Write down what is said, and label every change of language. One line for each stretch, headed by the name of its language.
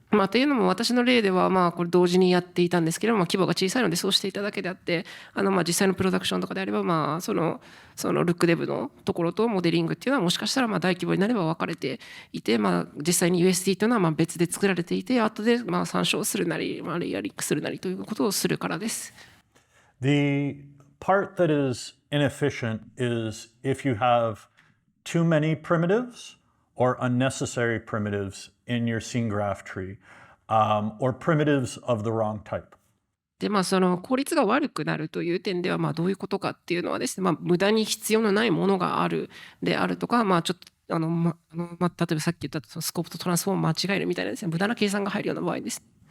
Japanese: というのも私の例ではこれ同時にやっていたんですけれども、規模が小さいのでそうしていただけであって、実際のプロダクションとかであればそのルックデブのところとモデリングっていうのはもしかしたら大規模になれば分かれていて、実際に USD というのは別で作られていて、後で参照するなりレイヤリングするなりということをするからです。
English: The part that is inefficient is if you have too many primitives or unnecessary primitives in your scene graph tree, or primitives of the wrong type.
Japanese: でその効率が悪くなるという点ではどういうことかっていうのはですね、無駄に必要のないものがあるであるとか、ちょっと例えばさっき言ったそのスコープとトランスフォーム間違えるみたいなですね、無駄な計算が入るような場合です。